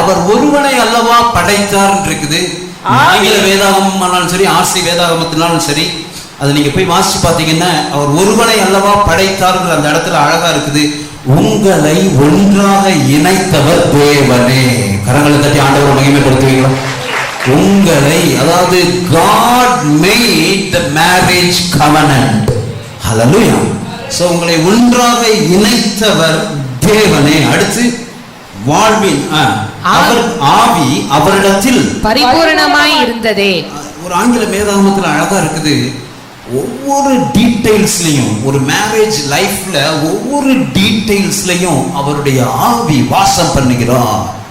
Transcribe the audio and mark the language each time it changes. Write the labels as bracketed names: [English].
[Tamil] அவர் ஒருவனை அல்லவா படைத்தார் இருக்குது. ஆங்கில வேதாகமம் ஆனாலும் சரி, ஆர்சி வேதாகமத்தினாலும் சரி, அதை நீங்க போய் வாசிச்சு பார்த்தீங்கன்னா அவர் ஒருவனை அல்லவா படைத்தார் அந்த இடத்துல அழகா இருக்குது. உங்களை ஒன்றாக இணைத்தவர் தேவனே. கரங்களை தட்டி ஆண்டவர் மகிமைப்படுத்துவீங்களா? உங்களை, அதாவது [English] God made the marriage covenant. Hallelujah. [Tamil] So உங்களை ஒன்றாக இணைத்தவர் தேவனே. அடுத்து வாழ்வின் அவர் ஆவி அவரிடத்தில் பரிபூரணமாய் இருந்ததே. ஒரு ஆங்கில வேதாகமத்தில் அழகா இருக்குது. ஒவ்வொரு டீடைல்ஸ்லையும், ஒரு மேரேஜ் லைஃப்ல ஒவ்வொரு டீடைல்ஸ்லையும் அவருடைய ஆவி வாசம் பண்ணுகிறார்.